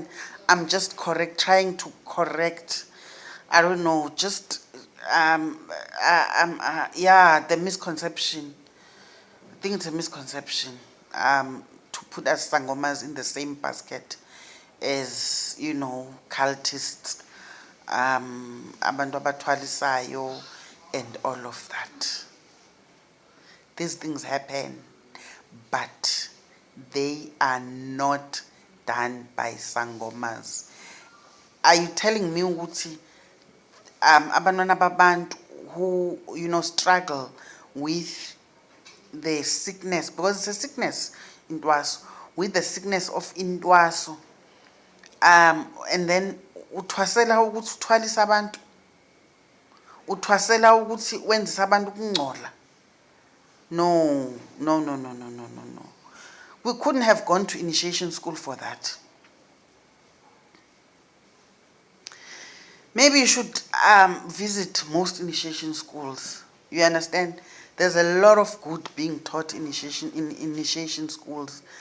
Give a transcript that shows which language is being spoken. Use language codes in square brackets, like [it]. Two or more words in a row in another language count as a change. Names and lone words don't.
[en] I'm just trying to correct. I don't know, just the misconception. I think it's a misconception to put us Sangomas in the same basket as cultists, [zu] abantu abathwalisayo, [en] and all of that. These things happen, but they are not done by Sangomas. Are you telling me [zu] ukuthi abantwana babantu [en] who struggle with the sickness, because it's a sickness, intwaso, with the sickness of intwaso, and then [zu] uthwasela ukuthi uthwalisa abantu, uthwasela ukuthi wenzisa abantu ukungcola? [en] No. We couldn't have gone to initiation school for that. Maybe you should visit most initiation schools. You understand? There's a lot of good being taught in initiation schools.